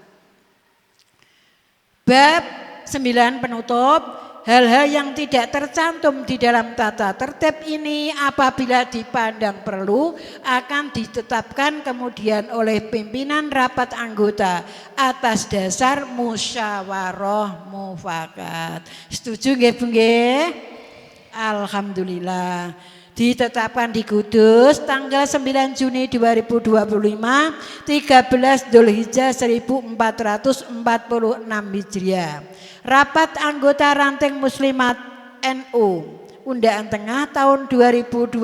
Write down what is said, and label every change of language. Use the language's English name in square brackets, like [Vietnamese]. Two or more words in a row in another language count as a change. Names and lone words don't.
[Indonesian] Bab 9 penutup, hal-hal yang tidak tercantum di dalam tata tertib ini apabila dipandang perlu akan ditetapkan kemudian oleh pimpinan rapat anggota atas dasar musyawarah mufakat. Setuju nggih Bu nggih? Alhamdulillah. Ditetapkan di Kudus tanggal 9 Juni 2025, 13 Dzulhijjah 1446 Hijriah. Rapat anggota ranting muslimat NU Undaan Tengah tahun 2025.